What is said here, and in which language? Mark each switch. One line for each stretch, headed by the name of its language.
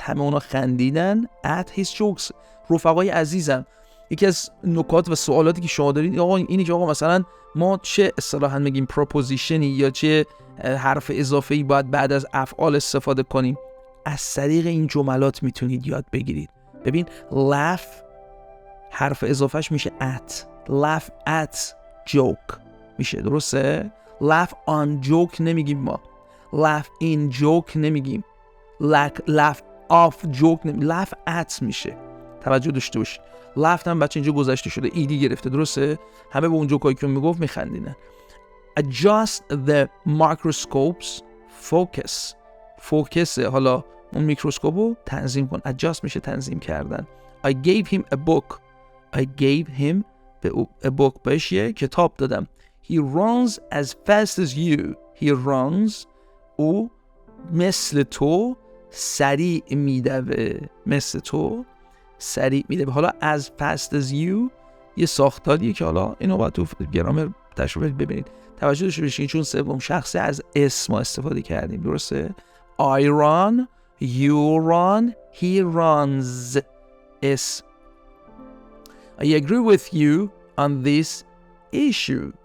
Persian: همه اونا خندیدن
English: at his jokes.
Persian: رفقای عزیزم، یکی از نکات و سوالاتی که شما دارید آقا اینی که آقا مثلا ما چه اصطلاحاً میگیم پروپوزیشنی یا چه حرف اضافه‌ای باید بعد از افعال استفاده کنیم. از طریق این جملات میتونید یاد بگیرید. ببین laugh حرف اضافهش میشه at.
English: laugh at joke
Persian: میشه، درسته؟
English: laugh on joke
Persian: نمیگیم ما.
English: laugh in joke
Persian: نمیگیم.
English: laugh off joke
Persian: نمیگیم.
English: laugh at
Persian: میشه. توجه داشته باشید. laugh هم بچه اینجا گذشته شده، ایدی گرفته، درسته؟ همه به اون جوکایی که میگفت میخندیدن.
English: adjust the microscopes focus.
Persian: focus حالا اون میکروسکوپ رو تنظیم کن. adjust میشه تنظیم کردن.
English: I gave him a book. I gave him a book.
Persian: بهش یه کتاب دادم.
English: He runs as fast as you. He runs.
Persian: او مثل تو سریع میدوه. مثل تو سریع میدوه. حالا
English: as fast as you
Persian: یه ساختاریه که حالا اینو باید تو گرامر تشریح ببینید. توجه داشته باشید چون سوم شخصی از اسم استفاده کردیم، درسته؟
English: I run, you run, he runs. S. I agree with you on this issue.